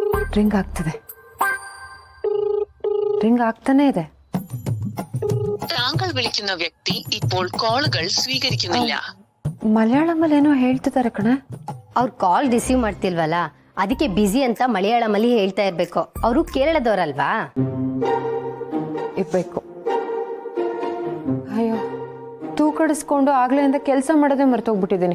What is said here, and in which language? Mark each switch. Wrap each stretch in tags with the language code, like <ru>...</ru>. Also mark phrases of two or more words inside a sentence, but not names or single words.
<kn>ರಿಂಗ್ ಆಗ್ತದೆ, ರಿಂಗ್ ಆಗ್ತಾನೆ ಇದೆ.</kn> <ml>താങ്കൾ വിളിക്കുന്ന വ്യക്തി ഇപ്പോൾ കോളുകൾ സ്വീകരിക്കുന്നില്ല.</ml> <kn>ಮಲಯಾಳಮಲ್ಲಿ ಏನೋ ಹೇಳ್ತಿದ್ದಾರೆ ಕಣೆ. ಅವ್ರು</kn> <en>call receive</en> <kn>ಮಾಡ್ತಿಲ್ವಲ್ಲ, ಅದಕ್ಕೆ ಬಿಸಿ ಅಂತ ಮಲಯಾಳಮಲ್ಲಿ ಹೇಳ್ತಾ ಇರ್ಬೇಕು. ಅವರು ಕೇರಳದವ್ರಲ್ವಾ? ಇರ್ಬೇಕು. ಅಯ್ಯೋ, ತೂಕಡಿಸ್ಕೊಂಡು ಆಗ್ಲಿಂದ ಕೆಲಸ ಮಾಡೋದೇ ಮರ್ತೋಗ್ಬಿಟ್ಟಿದ್ದೀನಿ.</kn>